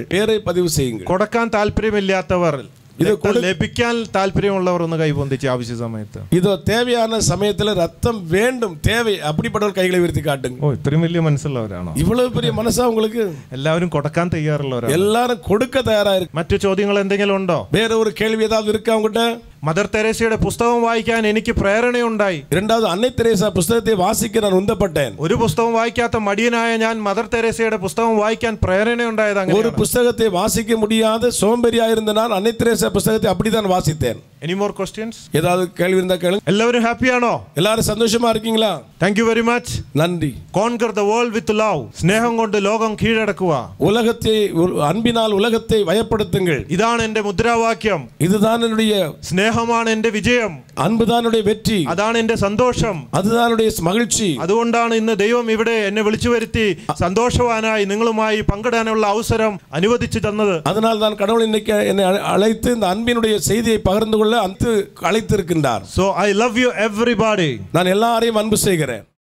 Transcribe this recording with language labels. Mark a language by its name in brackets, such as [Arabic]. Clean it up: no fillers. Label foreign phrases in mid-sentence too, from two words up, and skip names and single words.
[Tamil] பேரை பதிவு செய்யுங்கள். [Malayalam] കൊടുക്കാൻ താല്പര്യമില്ലാത്തവർ, ഇത് ലഭിക്കാൻ താല്പര്യമുള്ളവർ ഒന്ന് കൈപൊന്തിച്ച് ആവശ്യ സമയത്ത്. [Tamil] ഇത് தேவையான சமயத்துல ரத்தம் வேண்டும், தேவை அப்படிப்பட்டவர் கைகளை உയർത്തി காட்டுங்க. [Malayalam] ഓ, ഇത്രയും വലിയ മനസ്സുള്ളവരാണോ? [Tamil] இவ்வளவு பெரிய மனசா உங்களுக்கு? [Malayalam] എല്ലാവരും കൊടുക്കാൻ തയ്യാറുള്ളവരാണ്. [Tamil] எல்லாரும் கொடுக்க தயாரா இருக்கு. [Malayalam] മറ്റു ചോദ്യങ്ങൾ എന്തെങ്കിലും ഉണ്ടോ? [Tamil] வேற ஒரு கேள்வி ஏதாவது இருக்கா உங்ககிட்ட? [Malayalam] മദർ തെരേസയുടെ പുസ്തകം വായിക്കാൻ എനിക്ക് പ്രേരണയുണ്ടായി. [Tamil] இரண்டாவது அன்னை தெரேசா புத்தகத்தை வாசிக்க நான் உந்தப்பட்டேன். [Malayalam] ഒരു പുസ്തകം വായിക്കാത്ത മടിയനായ ഞാൻ മദർ തെരേസയുടെ പുസ്തകം വായിക്കാൻ പ്രേരണയുണ്ടായത് അങ്ങനെ. [Tamil] ஒரு புத்தகத்தை வாசிக்க முடியாத சோம்பேறியா இருந்த நான் அன்னை தெரேசா புத்தகத்தை அப்படிதான் வாசித்தேன். [English] Any more questions? [Tamil] ஏதாவது கேள்வி இருந்தா கேளுங்க. [Malayalam] എല്ലാവരും ഹാപ്പിയാണോ? [Tamil] எல்லாரும் സന്തോഷமா இருக்கீங்களா? [English] Thank you very much. [Tamil] நன்றி. [English] Conquer the world with love. [Malayalam] സ്നേഹം കൊണ്ട് ലോകം കീഴടക്കുക. [Tamil] உலகத்தை அன்பினால் உலகத்தை வயப்படுத்துங்கள். [Malayalam] ഇതാണ് എൻ്റെ മുദ്രാവാക്യം. [Tamil] இதுதான் என்னுடைய [Malayalam] സ്നേഹമാണ് എൻ്റെ വിജയം. [Tamil] அன்புதான் என்னுடைய வெற்றி. [Malayalam] അതാണ് എൻ്റെ സന്തോഷം. [Tamil] அதுதான் என்னுடைய மகிழ்ச்சி. [Malayalam] അതുകൊണ്ടാണ് ഇന്ന് ദൈവം ഇവിടെ എന്നെ വിളിച്ചു വരുത്തി സന്തോഷവാനായി നിങ്ങളുമായി പങ്കിടാനുള്ള അവസരം അനുവദിച്ചു തന്നത്. [Tamil] அதனால் தான் கடவுள் இன்னைக்கு என்னை அழைத்து இந்த அன்பினுடைய செய்தியை பகிர்ந்து கொள்ள அழைத்திருக்கின்றார். [English] So I love you everybody. [Tamil] நான் எல்லாரையும் அன்பு செய்கிறேன்.